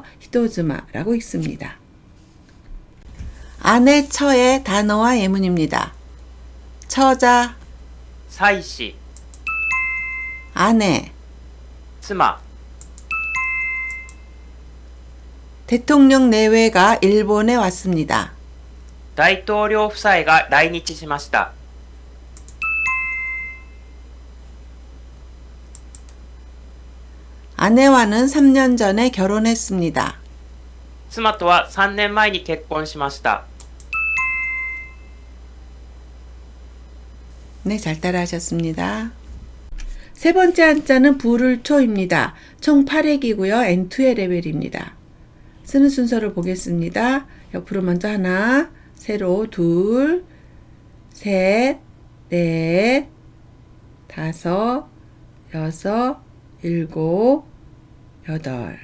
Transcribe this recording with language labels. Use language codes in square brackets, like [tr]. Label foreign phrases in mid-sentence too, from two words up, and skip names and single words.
[ko] 히토즈마라고 읽습니다. 아내 처의 단어와 예문입니다. 처자, [ja] 妻子、 [ko] 아내, [ja] 妻、 [ko] 대통령 내외가 일본에 왔습니다. [ja] 大統領夫妻が来日しました。 [ko] 아내와는 3년 전에 결혼했습니다. [ja] 妻とは3年前に結婚しました。 [ko] 네, 잘 따라하셨습니다. 세 번째 한자는 불을초입니다. 총 8획이고요. N2의 레벨입니다. 쓰는 순서를 보겠습니다. 옆으로 먼저 하나, 세로 둘, 셋, 넷, 다섯, 여섯, 일곱, 여덟.